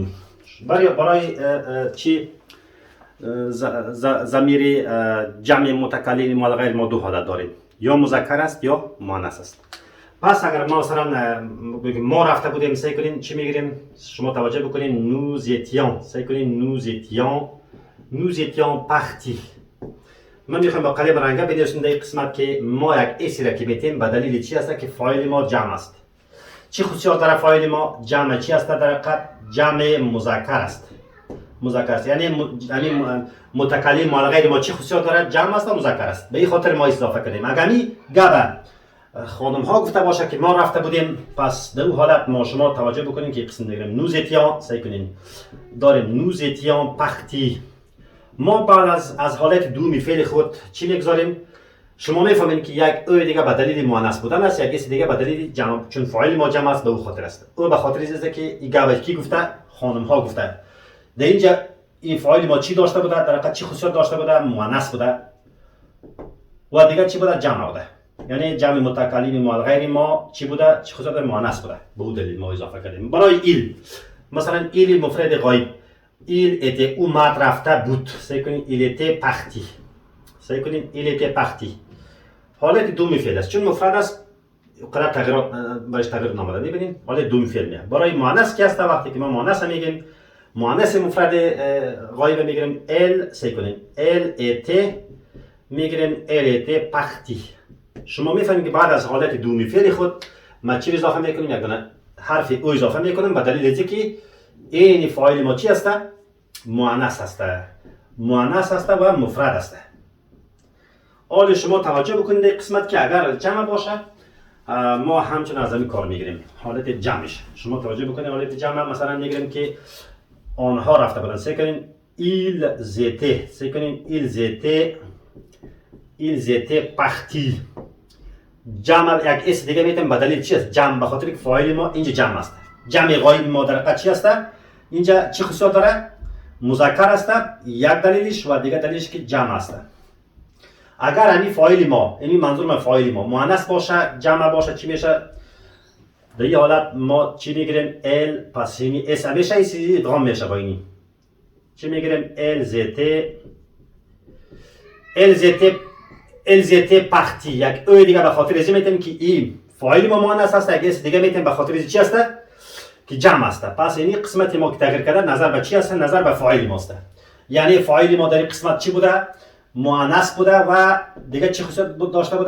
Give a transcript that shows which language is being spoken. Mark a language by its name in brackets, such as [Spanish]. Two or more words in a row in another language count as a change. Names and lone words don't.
[Persian] برای چی ضمیر جمع متکلم ما غیر ما دو حالت داریم، یا مذکر است یا مؤنث است. پس اگر ما مثلا ما رفته بودیم سعی کنین چی میگیریم؟ شما توجه بکنین [French] nous étions، [Persian] سعی کنین [French] nous étions partis. [Persian] من میخوام با قلم رنگا بنویسم در قسمت که ما یک اسی را که میتیم به دلیل چی است که فاعل ما جمع است. چی خصوصیات داره فاعل ما؟ جمع چی است؟ در حقیقت جمع مذکر است. مذکر است یعنی متکلم ما غیر ما چی خصوصیات داره؟ جمع است و مذکر است. به این خاطر ما اضافه کردیم. اگر می گبه خانم ها گفته باشه که ما رفته بودیم، پس در اون حالت ما شما توجه بکنیم که قسم دیگه [French] nous étions [Persian] سعی کنیم داریم [French] nous étions partis. [Persian] ما بعد از حالت دومی فعل خود چی میگذاریم؟ شما میفهمید که یک او دیگه به دلیل مؤنث بودن است، یک اس دیگه به دلیل جمع، چون فاعل ما جمع است به اون خاطر است. او به خاطر است که این گپ کی گفته؟ خانم ها گفته. در اینجا این فاعل ما چی داشته بوده؟ در حقیقت چی خصوصیت داشته بوده؟ مؤنث بوده. و دیگه چی بوده؟ جمع بوده. یعنی جمع متکلم ما غیر ما چی بوده؟ چی خصوصیت مؤنث بوده. به اون دلیل ما اضافه کردیم. برای ایل مثلا ایل مفرد غایب، [French] il était [Persian] او مات رفته بود. سعی کنین [French] il était parti. [Persian] سعی کنین [French] il était parti. [Persian] حالت دومی فعل است، چون مفرد است قدر تغییرات برش تغییر نامده. میبینین حالت دومی فعل میاد. برای مؤنث کی است؟ وقتی که ما مؤنث میگیم، مؤنث مفرد غایب میگیریم ال. سعی کنین [French] elle était میگیریم elle était parti. [Persian] شما میفهمید که بعد از حالت دومی فعل خود ما چی اضافه میکنیم؟ یک دونه حرف او اضافه میکنیم به دلیل اینکه این فاعل ما چی است؟ مؤنث است. مؤنث است و مفرد است. حال شما توجه بکنید در قسمت که اگر جمع باشه ما همچنان از همین کار میگیریم. حالت جمعش شما توجه بکنید. حالت جمع مثلا میگیریم که آنها رفته بودن. سعی کنین [French] ils étaient. [Persian] سعی کنین [French] ils étaient partis. [Persian] جمع یک اس دیگه میتونیم به دلیل چی است؟ جمع به خاطر که فاعل ما اینجا جمع است. جمع غایب ما در حقیقت چی است؟ اینجا چی خصوصیت داره؟ مذکر است. یک دلیلش و دیگر دلیلش که جمع است. اگر همین فاعل ما، این منظور من فاعل ما مؤنث باشه جمع باشه چی میشه؟ در این حالت ما چی میگیریم؟ ال. پس این اس همیشه این ادغام میشه با اینی. چی میگیریم؟ [French] elles étaient parties. [Persian] یک او دیگه به خاطر از میتونیم که این فاعل ما مؤنث است، یک اس دیگه میتونیم به خاطر از چی است؟ که جمع است. پس این قسمت ما که تغییر کرده نظر به چی است؟ نظر به فاعل ماست. یعنی فاعل ما در این قسمت چی بوده؟ مؤنث بوده و دیگه چی خصوصیت داشته بوده؟